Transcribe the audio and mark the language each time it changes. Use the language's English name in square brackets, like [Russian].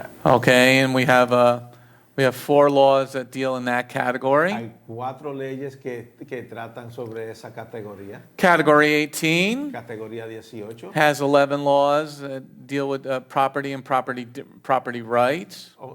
[English] Okay, and we have 4 laws that deal in that category. [Spanish] Hay 4 leyes que tratan sobre esa categoría. [English] Category 18 [Spanish] Categoría 18 [English] has 11 laws that deal with property and property rights.